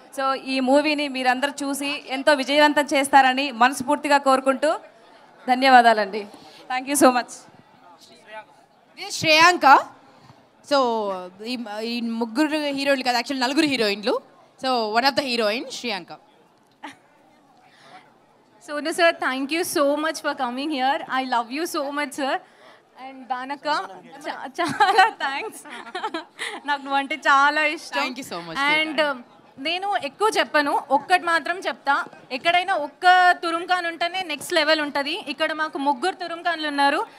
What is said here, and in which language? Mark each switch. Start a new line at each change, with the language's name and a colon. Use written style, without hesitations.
Telugu: So ఈ మూవీని మీరందరూ చూసి ఎంతో విజయవంతం చేస్తారని మనస్ఫూర్తిగా కోరుకుంటూ ధన్యవాదాలండి.
English: Thank you so much.
Telugu: Shreyanka. So ఈ ముగ్గురు హీరోయిన్లు కదా, యాక్చువల్లీ 4 హీరోయిన్లు.
English: So one of the heroine Shreyanka. Sonu sir, thank you so much for coming here. I love you so much, sir.
Telugu: And Danaka, చాలా థ్యాంక్స్. నాకు నువ్వంటే చాలా ఇష్టం.
English: Thank you so much.
Telugu: And నేను ఎక్కువ చెప్పను, ఒక్కటి మాత్రం చెప్తా. ఎక్కడైనా ఒక్క తురుంఖాన్ ఉంటేనే నెక్స్ట్ లెవెల్ ఉంటుంది. ఇక్కడ మాకు 3 తురుంఖాన్లు ఉన్నారు.